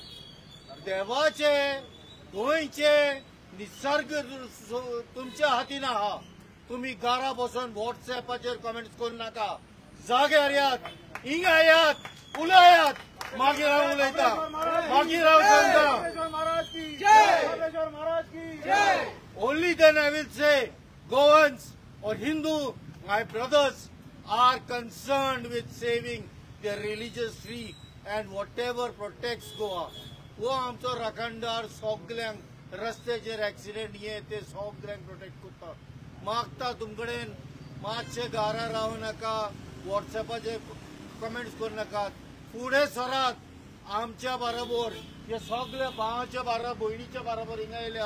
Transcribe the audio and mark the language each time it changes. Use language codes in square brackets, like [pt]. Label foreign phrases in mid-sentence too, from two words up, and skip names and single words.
[kok] देवाचे गोंयचे निसर्ग तुमच्या हातीन आहा. तुम्ही घरा बसून व्हॉट्सएपाचेर कमेंट्स करू नाका. जाग्यार यात, हिंगा यात, उलयात, मागीर हांव उलयता, मागीर हांव सांगता. [hi] ऑपरेशन महाराज की जय, ऑपरेशन महाराज की जय. [en] Only then I will say, Goans or Hindu, my brothers, are concerned with saving their religious tree and whatever protects Goa. [kok] वो आमचो राखणदार सगल्यांक रस्त्याचेर ऍक्सिडेंट ये ते सगल्यांक प्रोटेक्ट करता. मागता तुमकडेन मातशे घरा रावू नाका, व्हॉट्सएपाचेर कमेंट्स करू नाकात. फुडें सरात. आमच्या बरोबर हे सगळे भावाच्या बरोबर भयणीच्या बरोबर हिंगा येयल्या.